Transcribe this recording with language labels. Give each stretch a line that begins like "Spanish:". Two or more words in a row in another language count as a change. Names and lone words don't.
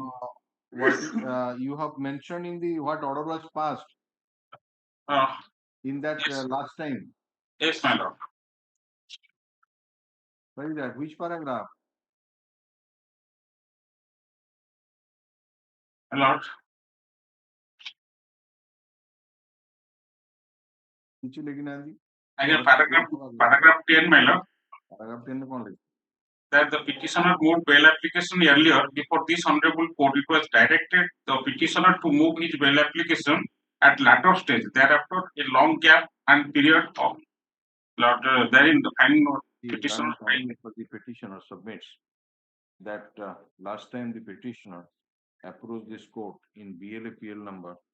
English: What you have mentioned in the what order was passed in that Yes. last time? Yes, my lord. Where is that? Which paragraph? My lord.
Odia: କିଛି ଲେଖିନାହାନ୍ତି?
English: Again, paragraph 10, my lord.
Odia: Paragraph 10 କଣ ଲେଖି?
English: That the petitioner moved bail application earlier before this honorable court. It was directed the petitioner to move his bail application at latter stage. Thereafter, a long gap and period of therein the finding of petitioner. The petitioner submits that last time the petitioner approached this court in BLAPL number